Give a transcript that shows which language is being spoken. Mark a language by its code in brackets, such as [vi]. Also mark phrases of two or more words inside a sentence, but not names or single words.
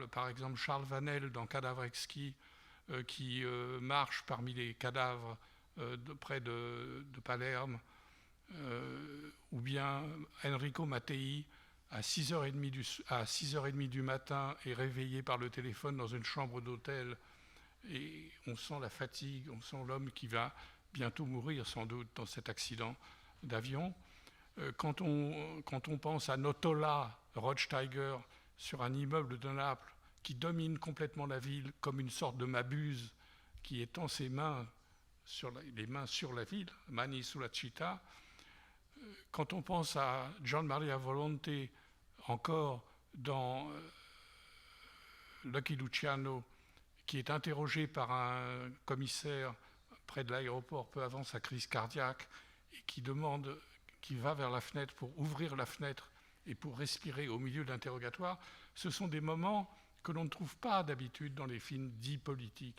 [fr] Par exemple, Charles Vanel dans Cadavre exquis, qui marche parmi les cadavres près de Palerme, ou bien Enrico Mattei à 6h30 du matin est réveillé par le téléphone dans une chambre d'hôtel et on sent la fatigue, on sent l'homme qui va bientôt mourir sans doute dans cet accident d'avion. Quand on pense à Notola Rothsteiger sur un immeuble de Naples qui domine complètement la ville comme une sorte de Mabuse qui étend ses mains les mains sur la ville, Mani sulla città. Quand on pense à Gian Maria Volonte, encore dans Lucky Luciano, qui est interrogé par un commissaire près de l'aéroport peu avant sa crise cardiaque et qui va vers la fenêtre pour ouvrir la fenêtre et pour respirer au milieu de l'interrogatoire, ce sont des moments que l'on ne trouve pas d'habitude dans les films dits politiques.